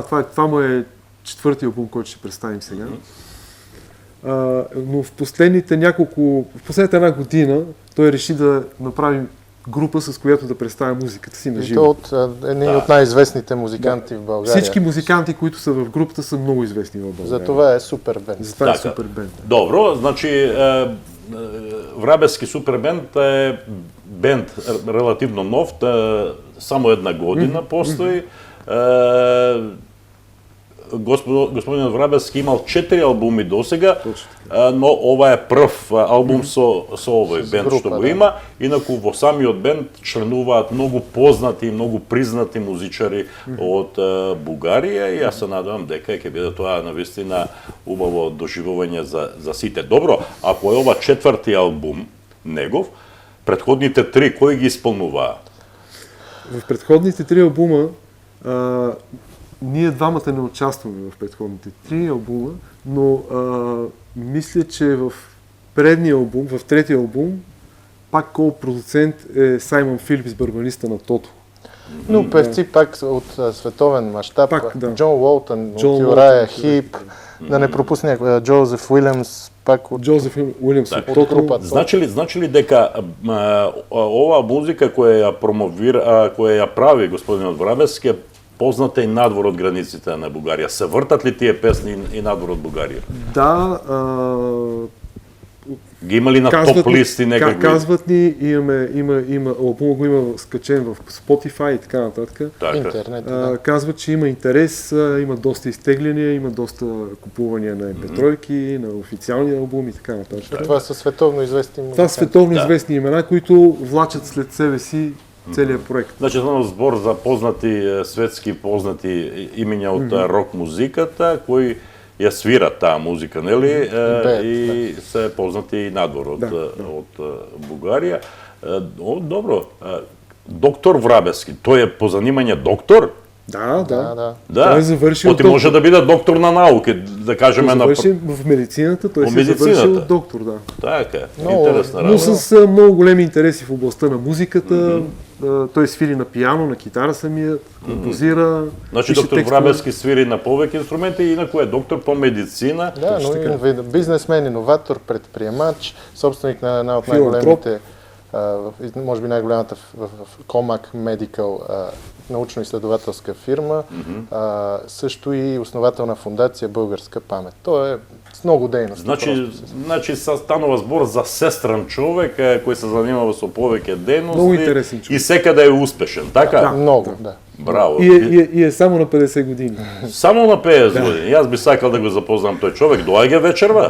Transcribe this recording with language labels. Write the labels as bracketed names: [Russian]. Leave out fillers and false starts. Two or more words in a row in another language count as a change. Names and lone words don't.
[Bulgarian] Това му е четвърти албум, който ще представим сега. Но в последната една година той реши да направи група, с която да представя музиката си на живо. От едни от най-известните музиканти в България. Всички музиканти, които са в групата, са много известни в България. Затова е супер бенд. Затова е супер бенд. [Macedonian] Добро, значи Врабевски супербенд е бенд релативно нов, само една година постои. господинот Врабевски имал 4 албуми досега, но ова е прв албум со овој бенд што го има. Инаку во самиот бенд членуваат многу познати и многу признати музичари од Бугарија и јас се надевам дека ќе биде тоа навистина убаво доживување за сите. Добро, ако е ова 4-ти албум негов, предходните 3 кои ги исполнуваа? [Bulgarian] В предходните 3 албума ние двамата не участваме в предходните 3 албума, но мисля, че в предния албум, в третия албум, пак ко-продуцент е Саймън Филипс, барабаниста на Тото. Но певци пак от световен мащаб. Да. Джон Уолтън, от Юрая Хип, да не пропусне Джозеф Уилямс, пак от Джозеф Уилямс от Тото група. [Macedonian] Значи ли дека оваа музика која ја промовира, која ја прави господинот Врабевски е позната и надвор од границите на Бугарија? Се вртат ли тие песни и надвор од Бугарија? Да, ги има ли на топ листи некакви? [Bulgarian] Казват ни, има албум го има скачен в Spotify и така нататък. Интернет. Казват, че има интерес, има доста изтегляния, има доста купувания на MP3-ки, на официални албуми и така нататък. Това са световно известни музиканти. Това са световно известни имена, които влачат след себе си целият проект. [Macedonian] Значи, това е збор за познати, светски познати имења од рок музиката, кои ја свират таа музика, нели? И се познати и надвор од Бугарија. Добро. Доктор Врабевски, тој е по занимање доктор? [Bulgarian] Да. Той е завършил [Macedonian] Ти може да биде доктор на науки, да кажеме на... [Bulgarian] В медицината, той си е завършил доктор, да. [Macedonian] Така, интересна работа. [Bulgarian] Но с много големи интереси в областта на музиката. Той свири на пиано, на китара самият, композира. [Macedonian] Значи доктор Врабевски свири на повеќе инструменти, инаку е доктор по медицина. [Bulgarian] Да, но бизнесмен, иноватор, предприемач, собственик на една от най-големите, може би най-голямата в Comac Medical научно-изследователска фирма, също и основател на фундация Българска памет. Той е с много дейности. [Macedonian] Значи станува збор за сестран човек кој се занимава со повеќе дейности. [Bulgarian] Много интересен човек. [Macedonian] И секаде е успешен, така? [Bulgarian] Да, много, да. [Macedonian] Браво. [Bulgarian] И е само на 50 години. [Macedonian] Само на 50 години. Јас би сакал да го запознам тој човек. Доаѓа вечерва?